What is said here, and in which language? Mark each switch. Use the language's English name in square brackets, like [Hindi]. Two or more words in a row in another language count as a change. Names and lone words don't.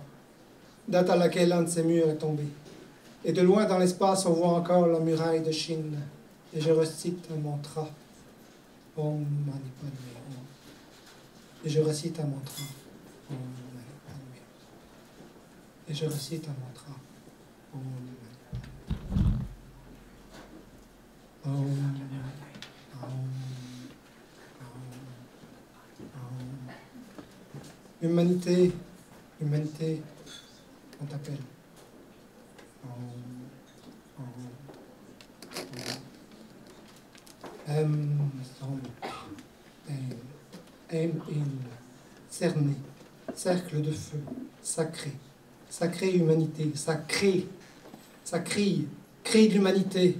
[French] Date à laquelle un de ces murs est tombé. Et de loin dans l'espace, on voit encore la muraille de Chine. Et je recite un mantra. [Sanskrit] Om Mani Padme Hum. [French] Et je recite un mantra. [Sanskrit] Om Mani Padme Hum. [French] Et je recite un mantra. [Sanskrit] Om Mani Padme Hum. Om Om Om Om. [French] Humanité, humanité, on t'appelle. Cerné, cercle de feu, sacré, sacrée humanité, sacré, ça crie, cri de l'humanité.